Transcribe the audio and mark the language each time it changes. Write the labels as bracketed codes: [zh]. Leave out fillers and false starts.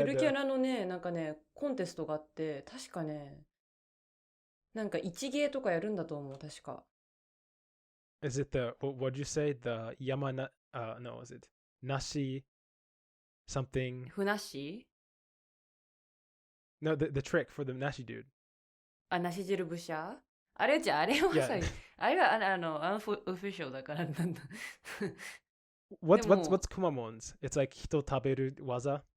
[ja] ゆるキャラのね、なんかね、コンテストがあって、確かね、なんか一芸とかやるんだと思う、確か。 [en] Is it what'd you say? The Yamana, no, is it Nashi something? [ja] ふなっし [en] No, the trick for the Nashi dude. [ja] あ、なし汁ぶしゃあれはさ、あれはアンフィシャルだからなんだ。 [en] What's Kumamon's? It's like [ja] 人食べる技?